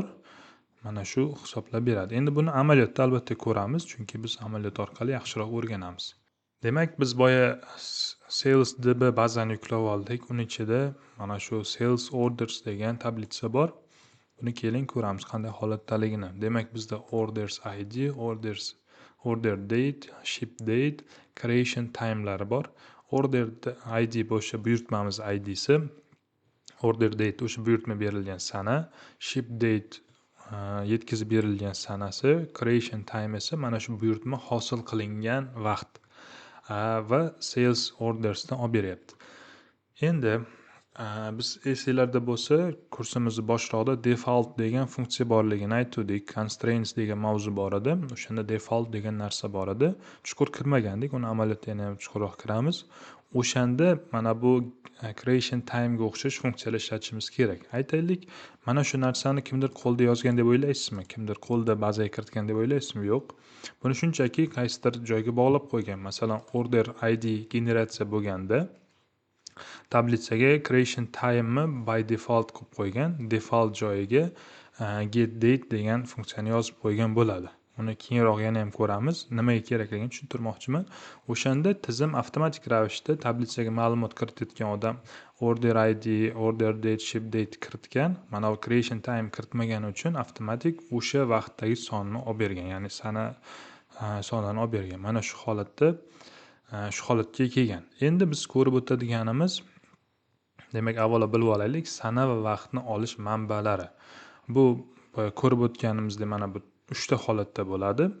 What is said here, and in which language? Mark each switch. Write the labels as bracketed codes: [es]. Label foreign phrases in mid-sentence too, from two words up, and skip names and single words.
[uz] Mana shu hisoblab beradi. Endi buni amaliyotda albatta ko'ramiz, chunki biz amaliyot orqali yaxshiroq o'rganamiz. Demak, biz boya [en] sales db [uz] bazani yuklab oldik. Uning ichida mana shu [en] sales orders [uz] degan tablitsa bor. Buni keling ko'ramiz qanday holatdaligini. Demak, bizda [en] orders ID, order date, ship date, creation time'lari [uz] bor. [en] Order ID [uz] bo'yicha buyurtmamiz ID'si, [en] order date [uz] o'sha buyurtma berilgan sana, [en] ship date [uz] yetkazib berilgan sanasi, [en] creation time [uz] esa mana shu buyurtma hosil qilingan vaqt va [en] sales ordersdan [uz] olib beryapti. Endi biz esinglarda bo'lsa, kursimizni boshroqda default degan funksiya borligini aytdik, constraints degan mavzu bor edi. O'shanda default degan narsa bor edi. Chuqur kirmagandik, uni amaliyotda yana ham chuqurroq kiramiz. O'shanda mana bu [en] creation time [uz] ga o'xshash funksiyalar ishlatishimiz kerak. Aytaylik, mana shu narsani kimdir qo'lda yozgan deb o'ylaysizmi? Kimdir qo'lda bazaga kiritgan deb o'ylaysizmi? Yo'q. Buni shunchaki qaysidir joyga bog'lab qo'ygan. Masalan, [en] order ID [uz] generatsiya bo'lganda tablitsaga [en] creation time'ni by default [uz] qilib qo'ygan. Default joyiga [en] get date [uz] degan funksiyani yozib qo'ygan bo'ladi. Uni keyinroq yana ham ko'ramiz. Nimaga kerakligini tushuntirmoqchiman. O'shanda tizim avtomatik ravishda tablitsaga ma'lumot kiritayotgan odam [en] order ID, order date, ship date [uz] kiritgan. Mana bu [en] creation time [uz] kiritmagani uchun avtomatik o'sha vaqtdagi sonni olib bergan, ya'ni sana sonini olib bergan. Mana shu holatda shu holatga kelgan. Endi biz ko'rib o'tadiganimiz, demak, avvalo bilib olaylik, sana va vaqtni olish manbalari. Bu ko'rib o'tganimizdek mana bu 3 ta holatda bo'ladi.